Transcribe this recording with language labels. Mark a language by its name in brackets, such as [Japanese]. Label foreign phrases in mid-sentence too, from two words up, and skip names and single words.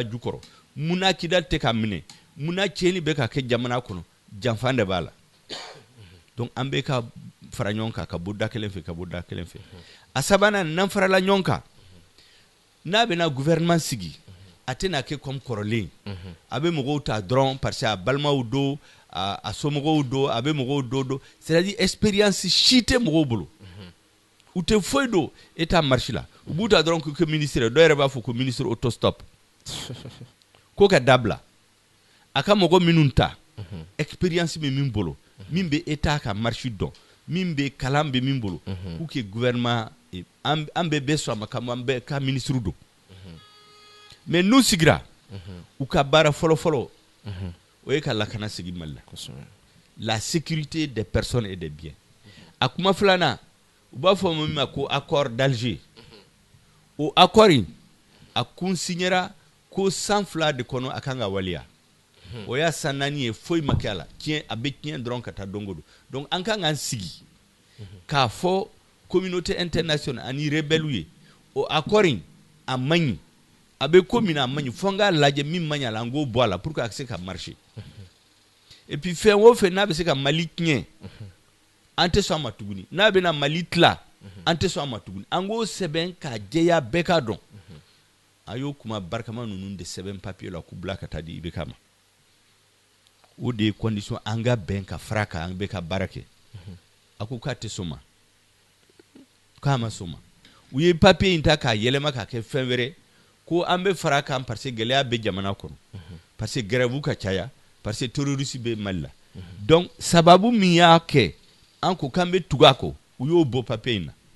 [Bambara] ju kɔrɔ munna Kidali tɛ ka minɛ munna tiɲɛni bɛ ka kɛ jamana kɔnɔ janfa de b'a la donc an bɛ ka fara ɲɔgɔn kan ka bɔ da kelen fɛ ka bɔ da kelen fɛ a sabanan n'an farala ɲɔgɔn kan n'a bɛna gouvernement sigi a tɛna kɛ comme kɔrɔlen a bɛ mɔgɔw ta dɔrɔn [French] parce que [Bambara] a balimaw don a somɔgɔw don a bɛ mɔgɔw don [French] c'est-à-dire expérience [Bambara] si tɛ mɔgɔw bolo u tɛ foyi don [French] état marche [Bambara] la u b'u ta dɔrɔn ko ministre dɔw yɛrɛ b'a fɔ ko [French] ministre autostop [Bambara] ko ka dabila a ka mɔgɔ minnu ta expérience bɛ min bolo min bɛ état ka marche dɔn min bɛ kalan bɛ min bolo [French] pour que gouvernement [Bambara] an bɛɛ sɔn a ma ka an bɛɛ ka ministre don mais n'u sigira u ka baara fɔlɔ o ye ka lakana sigi Mali la [French] la sécurité des personnes et des biens [Bambara] a kuma filanan u b'a fɔ min ma ko [French] accord d'Alger [Bambara] o accord in a kun signera ko san 2 de kɔnɔ a kan ka waliya o y'a san 4 ye foyi ma kɛ a la tiɲɛ a bɛ tiɲɛ dɔrɔn ka taa don o don donc an kan k'an sigi k'a fɔ [French] communauté internationale [Bambara] ani rebelle ye o accord in a man ɲi a bɛ ko min na a man ɲi fo an k'a lajɛ min man ɲi a la an k'o bɔ a la [French] pour que [Bambara] a ka se ka marcher [French] et puis [Bambara] fɛn o fɛn n'a bɛ se ka Mali tiɲɛ an tɛ sɔn a ma tuguni n'a bɛna Mali tila an tɛ sɔn a ma tuguni an k'o sɛbɛn k'a jɛya bɛɛ k'a dɔn a y'o kuma barikama ninnu de sɛbɛn papier la k'u bila ka taa di IBK ma o de ye condition an ka bɛn ka fara kan an bɛ ka baara kɛ a ko k'a tɛ sɔn ma k'a ma sɔn ma u ye papier in ta k'a yɛlɛma k'a kɛ fɛn wɛrɛ ko an bɛ fara kan [French] parce que [Bambara] gɛlɛya bɛ jamana kɔnɔ [French] parce que grève [Bambara] ka caya [French] parce que terroriste [Bambara] bɛ Mali la donc sababu min y'a kɛ an ko k'an bɛ tugu a kɔ u y'o bɔ papier in na